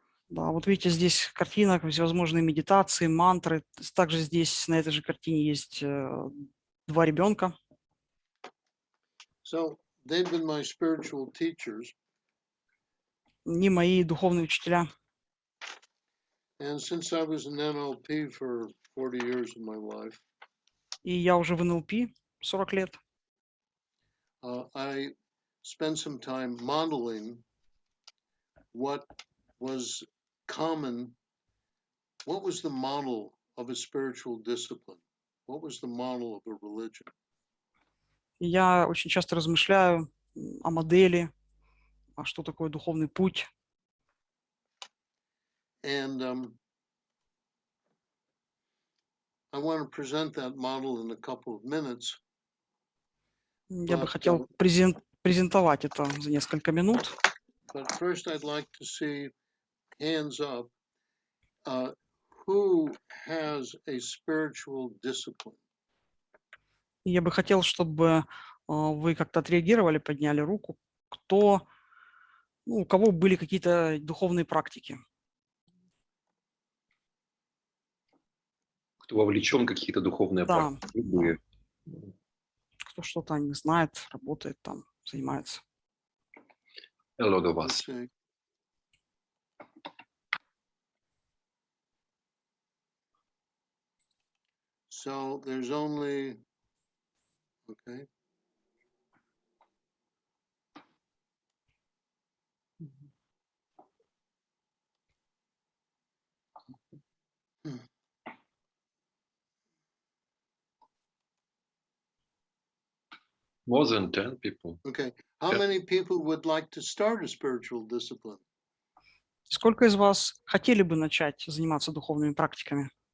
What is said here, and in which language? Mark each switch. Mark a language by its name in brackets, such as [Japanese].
[Russian] Да, вот видите, здесь картина, всевозможные медитации, мантры. Также здесь на этой же картине есть 2 ребенка. [English] So they've been my spiritual teachers. [Russian] Не мои духовные учителя. [English] And since I was in NLP for 40 years of my life, [Russian] И я уже в НЛП 40 лет. [English] I spent some time modeling what was common, what was the model of a spiritual discipline, what was the model of a religion. [Russian] И я очень часто размышляю о модели, а что такое духовный путь. [English] And I want to present that model in a couple of minutes. [Russian] Я бы хотел презентовать это за несколько минут. [English] But first I'd like to see hands up. Who has a spiritual discipline? [Russian] Я бы хотел, чтобы вы как-то отреагировали, подняли руку, у кого были какие-то духовные практики. Кто вовлечен в какие-то духовные Да, практики. кто что-то о них знает, работает там, занимается. [English] A lot of us. Okay. So there's only, okay. More than 10 people. Okay. How many people would like to start a spiritual discipline? [Russian] Сколько из вас хотели бы начать заниматься духовными практиками?